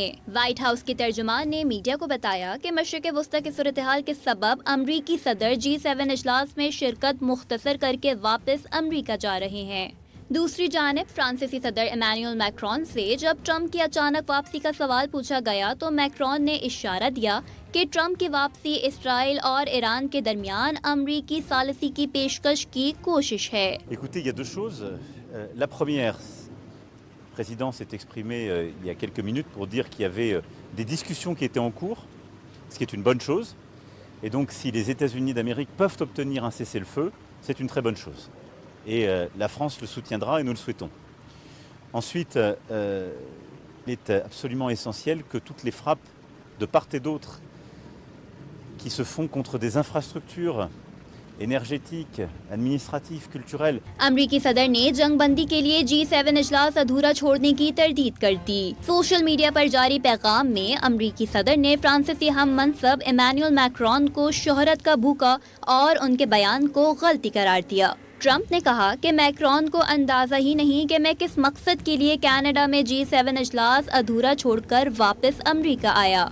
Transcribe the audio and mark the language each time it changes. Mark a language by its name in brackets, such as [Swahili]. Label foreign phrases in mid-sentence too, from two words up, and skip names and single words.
[Urdu] وائٹ ہاؤس کے ترجمان نے میڈیا کو بتایا کہ مشرق وسطیٰ کی صورت حال کے سبب امریکی صدر G7 اجلاس میں شرکت مختصر کر کے واپس امریکہ جا رہے ہیں. دوسری جانب فرانسیسی صدر ایمانوئل میکرون سے جب ٹرمپ کی اچانک واپسی کا سوال پوچھا گیا تو میکرون نے اشارہ دیا کہ ٹرمپ کی واپسی اسرائیل اور ایران کے درمیان امریکی ثالثی کی پیشکش کی کوشش ہے. [French] Écoutez, il y a deux choses. La première, le président s'est exprimé il y a quelques minutes pour dire qu'il y avait des discussions qui étaient en cours, ce qui est une bonne chose. Et donc, si les États-Unis d'Amérique peuvent obtenir un cessez-le-feu, c'est une très bonne chose. Et la France le soutiendra et nous le souhaitons. Ensuite, il est absolument essentiel que toutes les frappes de part et d'autre qui se font contre des infrastructures énergétiques, administratives, culturelles. [Urdu] امریکی صدر نے جنگ بندی کے لیے G7 اجلاس ادھورا چھوڑنے کی تردید کر دی. [English] social media [Urdu] پر جاری پیغام میں امریکی صدر نے فرانسیسی ہم منصب ایمانوئل میکرون کو شہرت کا بھوکا اور ان کے بیان کو غلطی قرار دیا. ٹرمپ نے کہا کہ میکرون کو اندازہ ہی نہیں کہ میں کس مقصد کے لیے کینیڈا میں G7 اجلاس ادھورا چھوڑ کر واپس امریکہ آیا.